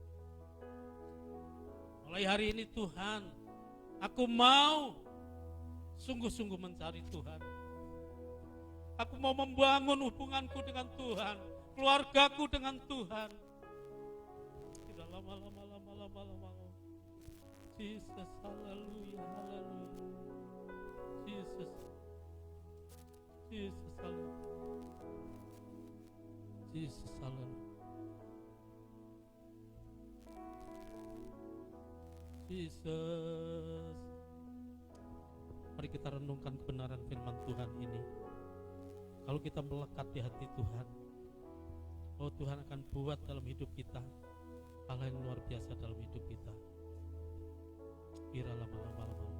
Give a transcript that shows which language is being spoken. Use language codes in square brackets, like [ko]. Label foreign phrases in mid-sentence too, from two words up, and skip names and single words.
[id] Mulai hari ini Tuhan, aku mau sungguh-sungguh mencari Tuhan. Aku mau membangun hubunganku dengan Tuhan, keluargaku dengan Tuhan. Tidak lama-lama. Jesus, haleluya, haleluya. Jesus, haleluya. Jesus, haleluya. Jesus. Mari kita renungkan kebenaran firman Tuhan ini. Kalau kita melekat di hati Tuhan, oh Tuhan akan buat dalam hidup kita hal yang luar biasa dalam hidup kita. Kira lama-lama.